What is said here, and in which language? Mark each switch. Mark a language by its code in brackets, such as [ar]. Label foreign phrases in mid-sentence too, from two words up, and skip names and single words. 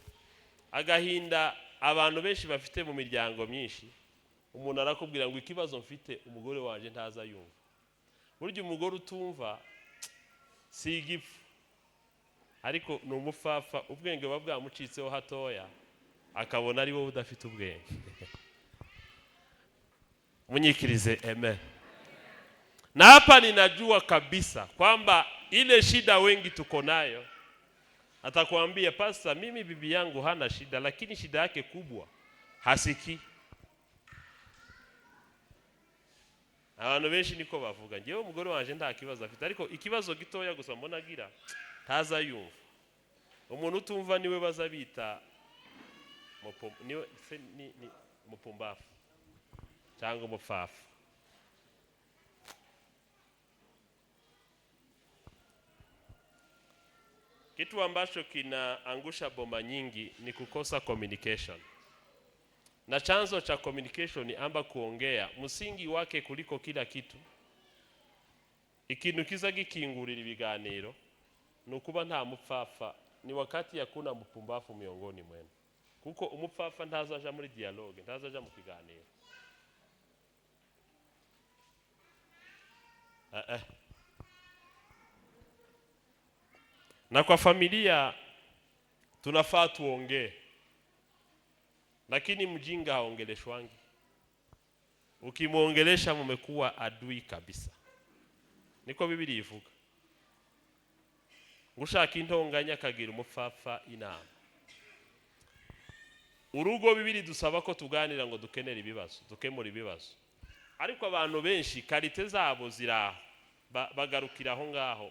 [rn] Agahinda abantu benshi bafite mu miryango myinshi, umuntu arakubwira ngo ikibazo mfite umugore wanje ntaza yumva. Burya umugore utumva si igifu, ariko ni umupfafa, ubwenge buba bwamucitseho hatoya akabona ari wowe udafite ubwenge. Munyikirize amen. [sw] Na hapa ninajua kabisa kwamba ile shida wengi tuko nayo, atakwambia pasta mimi bibi yangu hana shida, lakini shida yake kubwa hasiki. [rn] Abantu benshi niko bavuga, ngewe umugore wanje nta kibazo afite, ariko ikibazo gitoya gusa mbona agira taza yumva. Umuntu utumva niwe bazabita mupumbafu cyangwa umupfafu. [sw] Kitu ambacho kinaangusha boma nyingi ni kukosa communication. Na chanzo cha communication ni amba kuongea, msingi wake kuliko kila kitu. [rn] Ikintu kiza gikingurira ibiganiro nukuba nta mupfafa, [sw] ni wakati yakuna mupumbafu miongoni mwenu. [rn] Kuko umupfafa ntazaja muri dialogue, ntazaja mu kiganiro. [sw] Na kwa familia tunafaa tuongee, lakini mjinga haongeleshwangi. Ukimuongelesha mumekuwa adui kabisa. [rn] Niko Bibiliya ivuga. Ngushaka intonganya kagira umupfafa inama. Urugo Bibiliya dusaba ko tuganira ngo dukenera ibibazo, dukemura ibibazo. Ariko abantu benshi karite zabo ziraho, bagarukira aho ngaho.